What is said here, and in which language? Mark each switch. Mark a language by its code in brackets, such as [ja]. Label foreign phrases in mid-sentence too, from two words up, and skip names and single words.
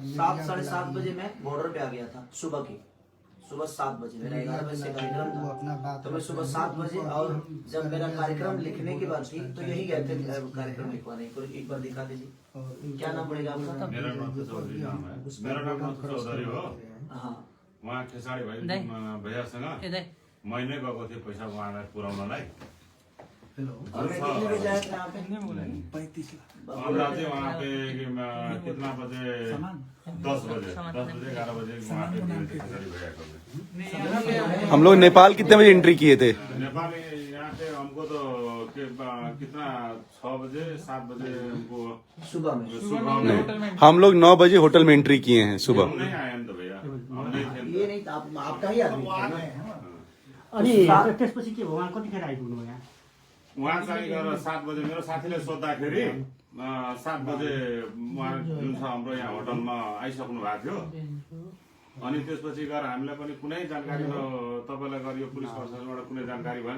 [hi] 7 साढ़े 7 बजे मैं बॉर्डर पे आ गया था। सुबह 7 बजे मेरा 11 बजे से कार्यक्रम वो अपना था। बात तो मैं सुबह 7 बजे, और जब मेरा कार्यक्रम लिखने की बात थी तो यही गए थे कार्यक्रम लिखवाने। एक बार दिखा दीजिए। क्या नाम पड़ेगा आपका? मेरा नाम तो चौधरी नाम है। मेरा नाम तो चौधरी हो। हाँ [ne] उहाँ खेसाडी भाइ भैयासँग मैले गएको थिएँ पैसा उहाँलाई पुर्याउनलाई। [hi] और मैं कितने बजे आया था यहाँ पे? 35 लाख। हमरा चाहिँ वहाँ पे कितना बजे 10 बजे 11 बजे वहाँ पे खेसाडी भैया को। हम लोग नेपाल कितने बजे एंट्री किए थे? नेपाल यहाँ पे हमको तो कितना 6 बजे 7 बजे हमको सुबह में। सुबह हम लोग 9 बजे होटल में एंट्री किए हैं सुबह। हम नहीं आए तो भैया, हम नहीं थे। ये नहीं था आपका ही आदमी था ना? [ne] अनि त्यसपछि के भयो? उहाँ कतिखेर आइपुग्नु भयो यहाँ? उहाँ चाहिँ गएर 7 बजे मेरो साथीले सोद्धाखेरि 7 बजे उहाँ जुन छ हाम्रो यहाँ होटलमा आइसक्नु भएको थियो। अनि त्यसपछि गएर हामीलाई पनि कुनै जानकारी तपाईँलाई गएर यो पुलिस प्रशासनबाट कुनै जानकारी भएन।